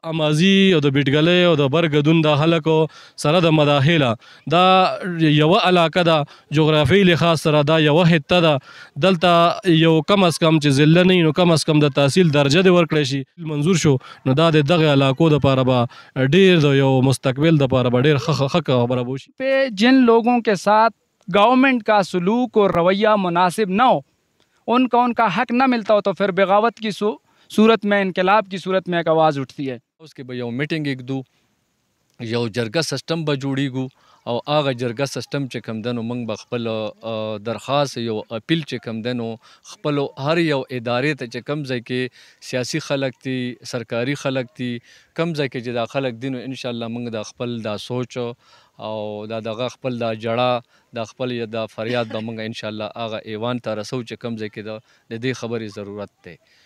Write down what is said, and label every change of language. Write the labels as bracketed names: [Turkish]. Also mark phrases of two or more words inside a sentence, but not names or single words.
[Pashto] امازي او د بیټګلۍ او د برګدون د خلکو سره د مداخله دا یوه علاقه ده، جغرافیایي لحاظ سره دا یوه حته ده. دلته یو کم از کم چې ضلع نه وي نو کم از کم د تحصیل درجه دې ورکړی شي منظور شو، نو دا د دغه علاقو دپاره به ډېر د یو مستقبل دپاره به ډېر ښه خبره به وشي. [Urdu] پے جن لوگوں کے ساتھ گورنمنٹ کا سلوک اور رویہ مناسب نہ ہو، ان کا حق نہ ملتا ہو، تو پھر بغاوت کی صورت میں، انقلاب کی صورت میں ایک آواز اٹھتی ہے. [Pashto] उसके به یو میټینګ اګدو، یو جرګه سیستم به جوړیږو او هغه جرګه سیستم چې کم دنو موږ به خپل درخواست یو اپیل چې کم دنو خپل هر یو ادارې ته چې کم ځای کې سیاسي خلک دي، سرکاري خلک دي، کم ځای کې چې دا خلک دي، نو [Arabic] انشاءالله [Pashto] موږ د خپل دا سوچ او دا دغه خپل دا جړه د خپل دا فریاد به موږ [Arabic] انشاءالله [Pashto] هغه ایوان ته رسو چې کم ځای کې د دې خبرې ضرورت دی.